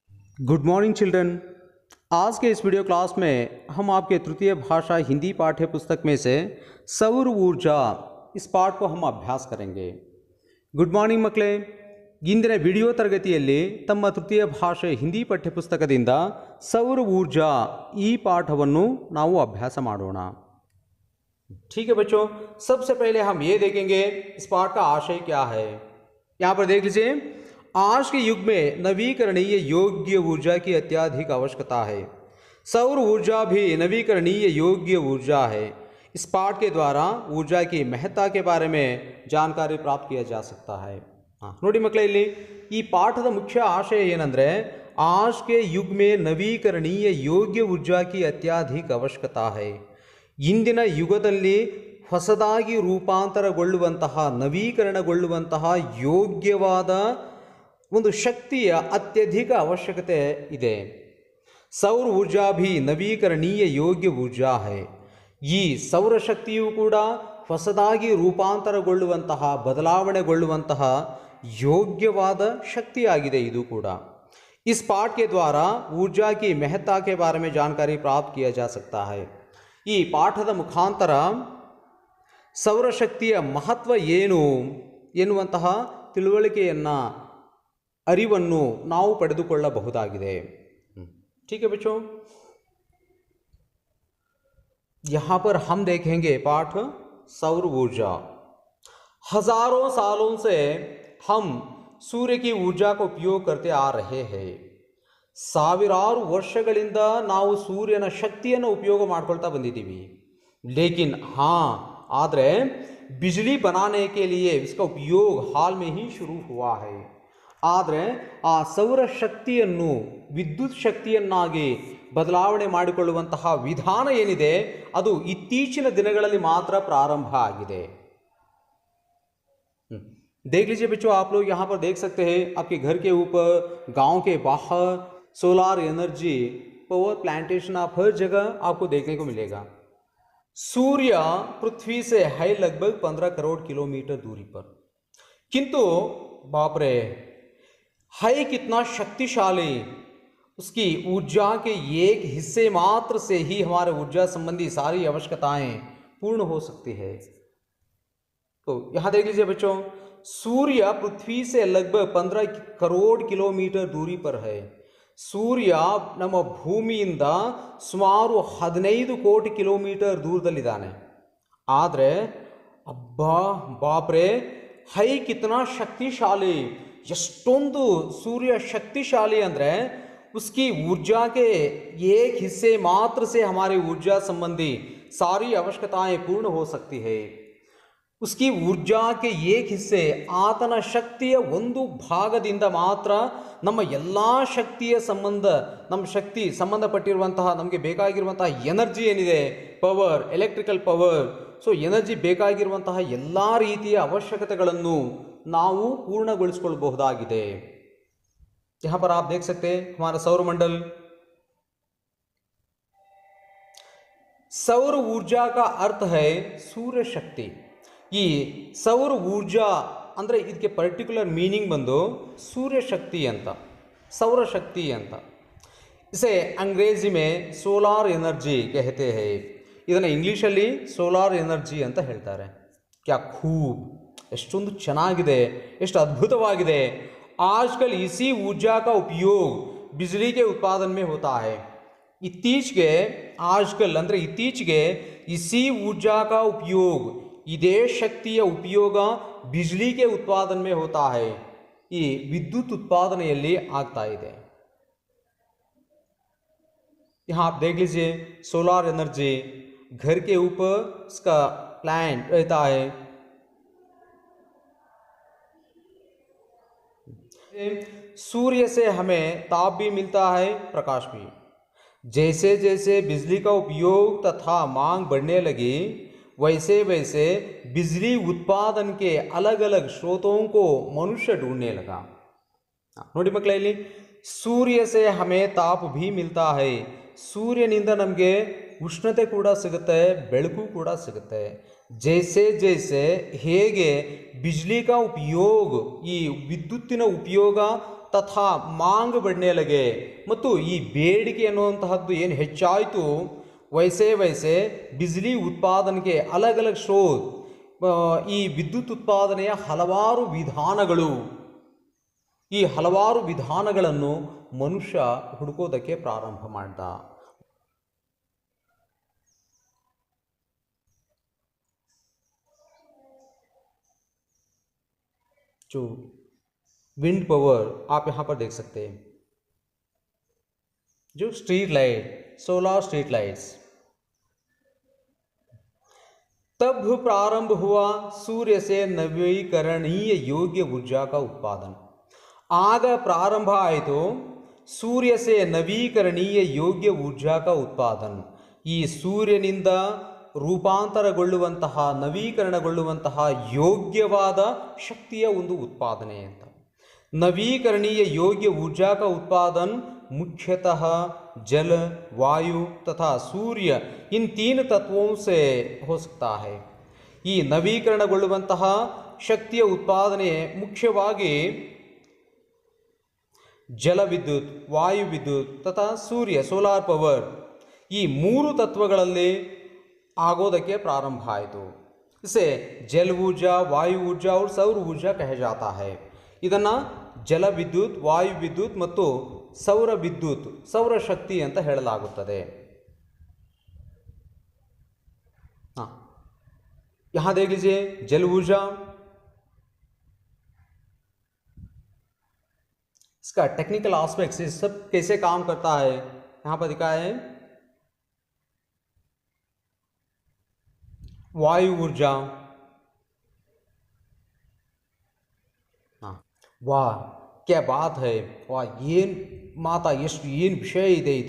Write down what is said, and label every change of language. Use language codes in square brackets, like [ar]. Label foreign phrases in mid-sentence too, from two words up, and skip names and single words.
[en] good morning children. [hi] आज के इस वीडियो क्लास में हम आपके तृतीय भाषा हिंदी पाठ्य पुस्तक में से सौर ऊर्जा इस पाठ को हम अभ्यास करेंगे। [en] good morning [kn] ಮಕ್ಕಳೇ, ಇಂದಿನ ವಿಡಿಯೋ ತರಗತಿಯಲ್ಲಿ ತಮ್ಮ ತೃತೀಯ ಭಾಷೆ ಹಿಂದಿ ಪಠ್ಯಪುಸ್ತಕದಿಂದ ಸೌರ ऊर्जा ಈ ಪಾಠವನ್ನು ನಾವು ಅಭ್ಯಾಸ ಮಾಡೋಣ। [hi] ठीक है बच्चों, सबसे पहले हम ये देखेंगे इस पाठ का आशय क्या है। यहाँ पर देख लीजिए, आज के युग में नवीकरणीय योग्य ऊर्जा की अत्यधिक आवश्यकता है। सौर ऊर्जा भी नवीकरणीय योग्य ऊर्जा है। इस पाठ के द्वारा ऊर्जा की महत्ता के बारे में जानकारी प्राप्त किया जा सकता है। [kn] ನೋಡಿ ಮಕ್ಕಳೇ, ಇಲ್ಲಿ ಈ ಪಾಠದ ಮುಖ್ಯ ಆಶಯ ಏನಂದರೆ, [hi] आज के युग में नवीकरणीय योग्य ऊर्जा की अत्यधिक आवश्यकता है। [kn] ಇಂದಿನ ಯುಗದಲ್ಲಿ ಹೊಸದಾಗಿ ರೂಪಾಂತರಗೊಳ್ಳುವಂತಹ ನವೀಕರಣಗೊಳ್ಳುವಂತಹ ಯೋಗ್ಯವಾದ ಒಂದು ಶಕ್ತಿಯ ಅತ್ಯಧಿಕ ಅವಶ್ಯಕತೆ ಇದೆ। [hi] सौर ऊर्जा भी नवीकरणीय योग्य ऊर्जा है। [kn] ಈ ಸೌರಶಕ್ತಿಯು ಕೂಡ ಹೊಸದಾಗಿ ರೂಪಾಂತರಗೊಳ್ಳುವಂತಹ ಬದಲಾವಣೆಗೊಳ್ಳುವಂತಹ ಯೋಗ್ಯವಾದ ಶಕ್ತಿಯಾಗಿದೆ ಇದು ಕೂಡ। [hi] इस पाठ के द्वारा ऊर्जा की महत्ता के बारे में जानकारी प्राप्त किया जा सकता है। [kn] ಈ ಪಾಠದ ಮುಖಾಂತರ ಸೌರಶಕ್ತಿಯ ಮಹತ್ವ ಏನು ಎನ್ನುವಂತಹ ತಿಳುವಳಿಕೆಯನ್ನು ಅರಿವನ್ನು ನಾವು ಪಡೆದುಕೊಳ್ಳಬಹುದಾಗಿದೆ। [hi] ठीक है बच्चों, यहाँ पर हम देखेंगे पाठ सौर ऊर्जा। हजारों सालों से हम सूर्य की ऊर्जा का उपयोग करते आ रहे हैं। [kn] ಸಾವಿರಾರು ವರ್ಷಗಳಿಂದ ನಾವು ಸೂರ್ಯನ ಶಕ್ತಿಯನ್ನು ಉಪಯೋಗ ಮಾಡ್ಕೊಳ್ತಾ ಬಂದಿದ್ದೀವಿ। [hi] लेकिन हाँ, ಆದರೆ बिजली बनाने के लिए इसका उपयोग हाल में ही शुरू हुआ है। [kn] ಆದರೆ ಆ ಸೌರ ಶಕ್ತಿಯನ್ನು ವಿದ್ಯುತ್ ಶಕ್ತಿಯನ್ನಾಗಿ ಬದಲಾವಣೆ ಮಾಡಿಕೊಳ್ಳುವಂತಹ ವಿಧಾನ ಏನಿದೆ ಅದು ಇತ್ತೀಚಿನ ದಿನಗಳಲ್ಲಿ ಮಾತ್ರ ಪ್ರಾರಂಭ ಆಗಿದೆ। [hi] देख लीजिए बच्चों, आप लोग यहाँ पर देख सकते हैं, आपके घर के ऊपर, गांव के बाहर [en] solar energy power plantation [hi] आप हर जगह आपको देखने को मिलेगा। सूर्य पृथ्वी से है लगभग 15 करोड़ किलोमीटर दूरी पर, किंतु बाप रे है कितना शक्तिशाली। उसकी ऊर्जा के एक हिस्से मात्र से ही हमारे ऊर्जा संबंधी सारी आवश्यकताएं पूर्ण हो सकती है। तो यहाँ देख लीजिए बच्चों, सूर्य पृथ्वी से लगभग 15 करोड़ किलोमीटर दूरी पर है। [kn] सूर्य ನಮ್ಮ ಭೂಮಿಯಿಂದ ಸುಮಾರು 15 ಕೋಟಿ ಕಿಲೋಮೀಟರ್ ದೂರದಲ್ಲಿದ್ದಾನೆ। ಆದರೆ ಅಬ್ಬಾ [hi] बाप रे, है कितना शक्तिशाली, [kn] ಎಷ್ಟೊಂದು ಸೂರ್ಯ ಶಕ್ತಿಶಾಲಿ ಅಂದರೆ [hi] उसकी ऊर्जा के एक हिस्से मात्र से हमारे ऊर्जा संबंधी सारी आवश्यकताएं पूर्ण हो सकती है। उसकी ऊर्जा के एक हिस्से [kn] ಆತನ ಶಕ್ತಿಯ ಒಂದು ಭಾಗದಿಂದ ಮಾತ್ರ ನಮ್ಮ ಎಲ್ಲ ಶಕ್ತಿಯ ಸಂಬಂಧ, ನಮ್ಮ ಶಕ್ತಿ ಸಂಬಂಧಪಟ್ಟಿರುವಂತಹ ನಮಗೆ ಬೇಕಾಗಿರುವಂತಹ ಎನರ್ಜಿ ಏನಿದೆ, ಪವರ್, [en] electrical power, so energy [kn] ಬೇಕಾಗಿರುವಂತಹ ಎಲ್ಲ ರೀತಿಯ ಅವಶ್ಯಕತೆಗಳನ್ನು ನಾವು ಪೂರ್ಣಗೊಳಿಸಿಕೊಳ್ಳಬಹುದಾಗಿದೆ। [hi] यहाँ पर आप देख सकते हैं हमारा सौरमंडल। सौर ऊर्जा का अर्थ है सूर्य शक्ति। [kn] ಈ ಸೌರ ऊर्जा ಅಂದರೆ ಇದಕ್ಕೆ [en] particular meaning [kn] ಬಂದು [hi] सूर्य शक्ति [kn] ಅಂತ, सौरशक्ति ಅಂತ। [hi] इसे अंग्रेजी में [en] solar energy [hi] कहते हैं। [kn] ಇದನ್ನು ಇಂಗ್ಲೀಷಲ್ಲಿ [en] solar energy [kn] ಅಂತ ಹೇಳ್ತಾರೆ। [hi] क्या खूब, [kn] ಎಷ್ಟೊಂದು ಚೆನ್ನಾಗಿದೆ, ಎಷ್ಟು ಅದ್ಭುತವಾಗಿದೆ। [hi] आजकल इसी ऊर्जा का उपयोग बिजली के उत्पादन में होता है। इत्तीचेगे आजकल [kn] ಅಂದರೆ ಇತ್ತೀಚೆಗೆ [hi] इसी ऊर्जा का उपयोग, [kn] ಇದೇ ಶಕ್ತಿಯ ಉಪಯೋಗ [hi] बिजली के उत्पादन में होता है, [kn] ಈ ವಿದ್ಯುತ್ ಉತ್ಪಾದನೆಯಲ್ಲಿ ಆಗ್ತಾ ಇದೆ। [hi] यहाँ आप देख लीजिए, [en] solar energy [hi] घर के ऊपर इसका प्लांट रहता है। सूर्य से हमें ताप भी मिलता है, प्रकाश भी। जैसे जैसे बिजली का उपयोग तथा मांग बढ़ने लगी, वैसे वैसे बिजली उत्पादन के अलग अलग स्रोतों को मनुष्य ढूंढने लगा। [kn] ನೋಡಿ ಮಕ್ಕಳೇ, ಇಲ್ಲಿ [hi] ಸೂರ್ಯ से हमें ताप भी मिलता है, [kn] ಸೂರ್ಯನಿಂದ ನಮಗೆ ಉಷ್ಣತೆ ಕೂಡ ಸಿಗುತ್ತೆ, ಬೆಳಕು ಕೂಡ ಸಿಗುತ್ತೆ। [hi] जैसे जैसे ಹೇಗೆ बिजली का उपयोग, [kn] ಈ ವಿದ್ಯುತ್ತಿನ ಉಪಯೋಗ [hi] तथा मांग बढ़ने लगे, [kn] ಮತ್ತು ಈ ಬೇಡಿಕೆ ಅನ್ನುವಂತಹದ್ದು ಏನು ಹೆಚ್ಚಾಯಿತು, [hi] वैसे वैसे बिजली [kn] ಉತ್ಪಾದನೆಗೆ [hi] अलग अलग स्रोत, [kn] ಈ ವಿದ್ಯುತ್ ಉತ್ಪಾದನೆಯ ಹಲವಾರು ವಿಧಾನಗಳು, ಈ ಹಲವಾರು ವಿಧಾನಗಳನ್ನು ಮನುಷ್ಯ ಹುಡುಕೋದಕ್ಕೆ ಪ್ರಾರಂಭ ಮಾಡ್ದ. [hi] जो [en] wind power [hi] आप यहाँ पर देख सकते हैं, जो [en] street light, solar street lights, [hi] तब प्रारंभ हुआ सूर्य से नवीकरणीय योग्य ऊर्जा का उत्पादन. [kn] ಆಗ ಪ್ರಾರಂಭ ಆಯಿತು [hi] सूर्य से नवीकरणीय योग्य ऊर्जा का उत्पादन, [kn] ಈ ಸೂರ್ಯನಿಂದ ರೂಪಾಂತರಗೊಳ್ಳುವಂತಹ, ನವೀಕರಣಗೊಳ್ಳುವಂತಹ ಯೋಗ್ಯವಾದ ಶಕ್ತಿಯ ಒಂದು ಉತ್ಪಾದನೆ ಅಂತ. [hi] नवीकरणीय योग्य ऊर्जा का उत्पादन मुख्यतः जल, वायु तथा सूर्य इन 3 तत्वों से हो सकता है. [kn] ಈ ನವೀಕರಣಗೊಳ್ಳುವಂತಹ ಶಕ್ತಿಯ ಉತ್ಪಾದನೆ ಮುಖ್ಯವಾಗಿ ಜಲ ವಿದ್ಯುತ್, ವಾಯು ವಿದ್ಯುತ್ ತಥಾ ಸೂರ್ಯ, [en] solar power, [kn] ಈ 3 ತತ್ವಗಳಲ್ಲಿ ಆಗೋದಕ್ಕೆ ಪ್ರಾರಂಭ ಆಯಿತು. [hi] इसे जल ऊर्जा, ವಾಯು ऊर्जा और सौर ऊर्जा कहा जाता है. [kn] ಇದನ್ನು ಜಲ ವಿದ್ಯುತ್, ವಾಯು ವಿದ್ಯುತ್ ಮತ್ತು ಸೌರ ವಿದ್ಯುತ್, ಸೌರ ಶಕ್ತಿ ಅಂತ ಹೇಳಲಾಗುತ್ತದೆ. [hi] यहाँ देख लीजिए जल ऊर्जा, इसका [en] technical aspects, [hi] ये सब कैसे काम करता है यहाँ पर दिखा है. वायु ऊर्जा, वाह क्या बात है, वाह [kn] ಏನು ಮಾತಾ, ಎಷ್ಟು ಏನು ವಿಷಯ ಇದೆ ಇದು.